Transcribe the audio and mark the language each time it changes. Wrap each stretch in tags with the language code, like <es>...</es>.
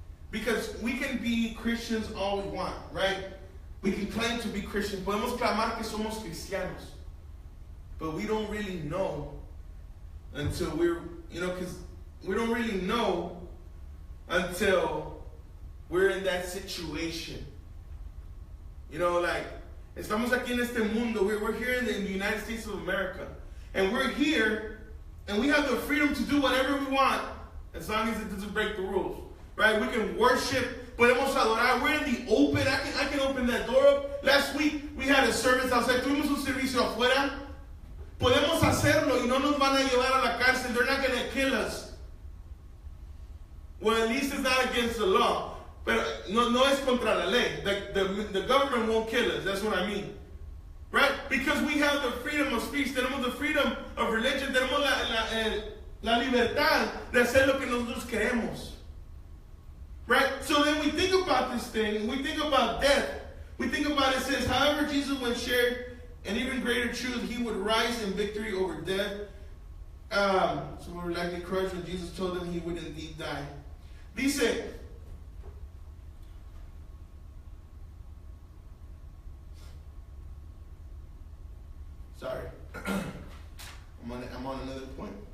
<en>Because we can be Christians all we want, right? We can claim to be Christians.</en> <es>Podemos clamar que somos cristianos.</es> <en>But we don't really know until because we don't really know until we're in that situation.</en> <es>Like, estamos aquí en este mundo.</es> <en>We're here in the United States of America. And we're here, and we have the freedom to do whatever we want, as long as it doesn't break the rules. Right? We can worship,</en> <es>podemos adorar.</es> <en>We're in the open. I can open that door up. Last week, we had a service outside.</en> <es>Tuvimos un servicio afuera. Podemos hacerlo y no nos van a llevar a la cárcel.</es> <en>They're not going to kill us. Well, at least it's not against the law.</en> <es>Pero no es contra la ley.</es> <en>The government won't kill us. That's what I mean. Right? Because we have the freedom of speech.</en> <es>Tenemos</es> <en>the freedom of religion.</en> <es>Tenemos la libertad de hacer lo que nosotros queremos.</es> <en>Right? So then we think about this thing. We think about death. We think about it says, however, Jesus when shared an even greater truth, he would rise in victory over death. So we were likely crushed when Jesus told them he would indeed die.</en> <es>Dice,</es> <en>sorry, I'm on another point.</en>